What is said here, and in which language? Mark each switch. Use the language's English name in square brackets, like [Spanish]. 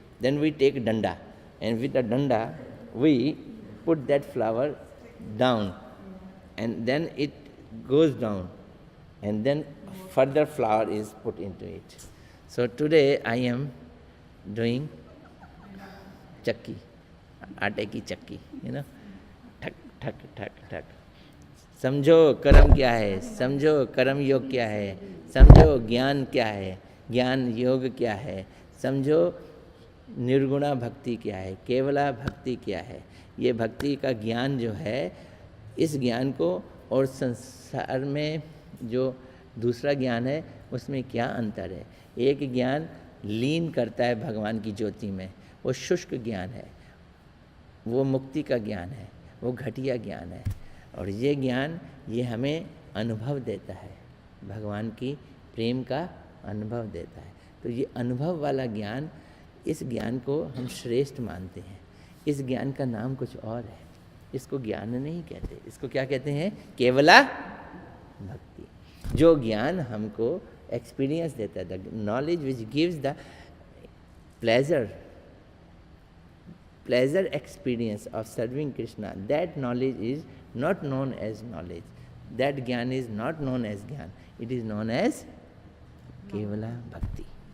[English] Then we take danda, and with the danda we put that flour down, and then it goes down, and then further flour is put into it. So today I am doing chakki, [Hindi] आटे की चक्की, [English] you know, ठक ठक ठक ठक। [Hindi] समझो कर्म क्या है, समझो कर्म योग क्या है, समझो ज्ञान क्या है, ज्ञान योग क्या है, समझो निर्गुणा भक्ति क्या है, केवला भक्ति क्या है। ये भक्ति का ज्ञान जो है, इस ज्ञान को और संसार में जो दूसरा ज्ञान है उसमें क्या अंतर है। एक ज्ञान लीन करता है भगवान की ज्योति में, वो शुष्क ज्ञान है, वो मुक्ति का ज्ञान है, वो घटिया ज्ञान है। और ये ज्ञान ये हमें अनुभव देता है, भगवान की प्रेम का अनुभव देता है। तो ये अनुभव वाला ज्ञान, इस ज्ञान को हम श्रेष्ठ मानते हैं। इस ज्ञान का नाम कुछ और है, इसको ज्ञान नहीं कहते, इसको क्या कहते हैं? केवला भक्ति। जो ज्ञान हमको एक्सपीरियंस देता है, [English] The knowledge which gives the pleasure experience of serving Krishna, that knowledge is not known as knowledge. That jnana is not known as jnana. It is known as Kevala Bhakti.